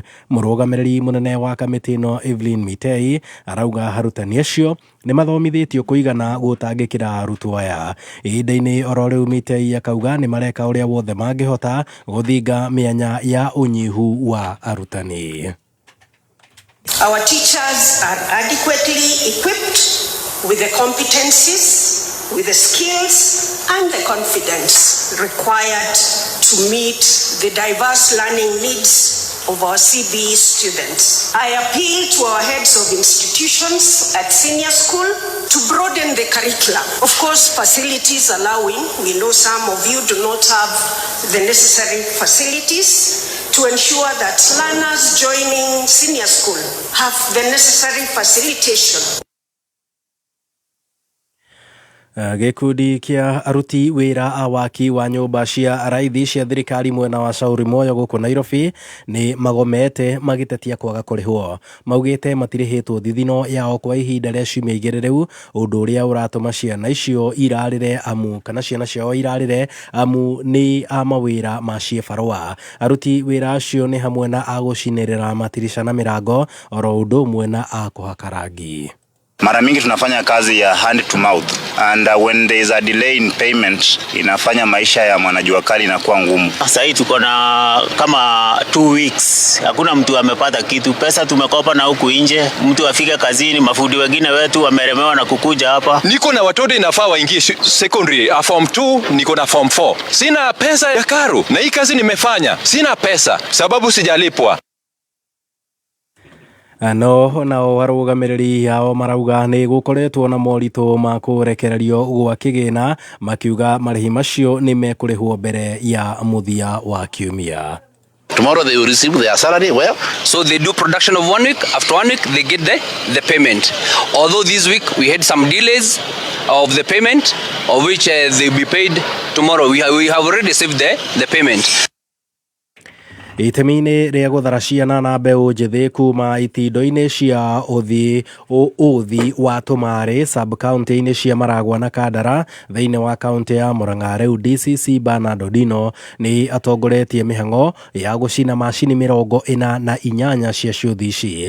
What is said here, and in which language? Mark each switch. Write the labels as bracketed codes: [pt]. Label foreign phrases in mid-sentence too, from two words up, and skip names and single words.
[ki] Mũrũgamĩrĩri mũnene wa kamĩtĩ ĩno Evelyn Mitei arauga arutani acio nĩ mathomithĩtio kũigana gũtangĩkĩra arutwo aya. Ihinda-inĩ oro rĩu Mitei akauga nĩ mareka ũrĩa wothe mangĩhota gũthinga mĩanya ya ũnyihu wa arutani. [en] Our teachers are adequately equipped with the competencies, with the skills and the confidence required to meet the diverse learning needs of our CBE students. I appeal to our heads of institutions at senior school to broaden the curriculum. Of course, facilities allowing, we know some of you do not have the necessary facilities, to ensure that learners joining senior school have the necessary facilitation. [ki] Gĩkundi kĩa aruti wĩra a waki wa nyũmba cia raithi cia thirikari mwena wa Shauri Moyo gũkũ Nairobi nĩ magomete magĩtetia kwaga kũrĩhwo. Maugĩte matirĩhĩtwo thithino yao kwa ihinda rĩa ciumia igĩrĩ rĩu, ũndũ ũrĩa ũratũma ciana icio irarĩre amu kana ciana ciao irarĩre amu nĩ a mawĩra ma ciĩbarũa. Aruti wĩra acio nĩ hamwe na agũcinĩrĩra matirisha na mĩrango oro ũndũ ũmwe na a kũhaka rangi. [sw] Mara mingi tunafanya kazi ya [en] hand to mouth and when there is a delay in payment [sw] inafanya maisha ya mwanajua kali inakuwa ngumu. Sasa hii tuko na kama 2 weeks hakuna mtu amepata kitu. Pesa tumekopa na huku nje, mtu afike kazini, mafundi wengine wetu wameremewa na kukuja hapa. Niko na watoto inafaa waingie secondary, form 2, niko na form 4. Sina pesa ya karo na hii kazi nimefanya. Sina pesa sababu sijalipwa. [ki] No nao arũgamĩrĩri yao marauga nĩ gũkoretwo na moritũ ma kũrekererio gwa kĩgĩna, makiuga marĩhi macio nĩ mekũrĩhwo mbere ya mũthia wa kiumia. [en] Tomorrow they will receive their salary. Well, so they do production of 1 week. After 1 week, they get the payment. Although this week we had some delays of the payment, of which they will be paid tomorrow. We have already received the payment. [ki] Itemi-inĩ rĩa gũthara ciana na mbeũ njĩthĩ kuma itindo-inĩ cia ũthi wa tũmarĩ sub-county-inĩ cia Maragwa na Kandara thĩinĩ wa kaunti ya Murang'a, rĩu DCC Bernard Odino nĩ atongoretie mĩhang'o ya gũcina macini 48 cia ciũthi ici.